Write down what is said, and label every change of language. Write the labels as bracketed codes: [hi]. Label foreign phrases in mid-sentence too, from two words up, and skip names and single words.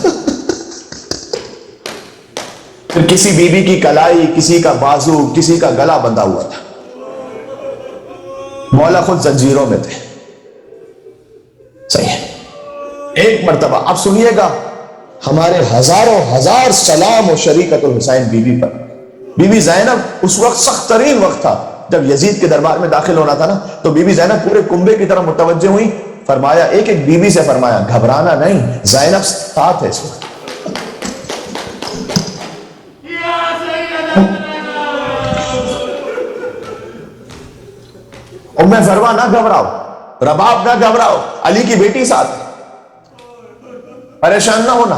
[ur] پھر کسی بی بی کی کلائی، کسی کا بازو، کسی کا گلا بندھا ہوا تھا. مولا خود زنجیروں میں تھے. صحیح ہے. ایک مرتبہ اب سنیے گا، ہمارے ہزاروں ہزار سلام و شریکت الحسین بی بی پر. بی بی زینب اس وقت سخت ترین وقت تھا جب یزید کے دربار میں داخل ہونا تھا نا، تو بی بی زینب پورے کنبے کی طرف متوجہ ہوئی. فرمایا ایک ایک بی بی سے فرمایا گھبرانا نہیں، زینب ساتھ ہے اس وقت. ام فروا نہ گھبراؤ، رباب نہ گھبراؤ، علی کی بیٹی ساتھ ہے، پریشان نہ ہونا.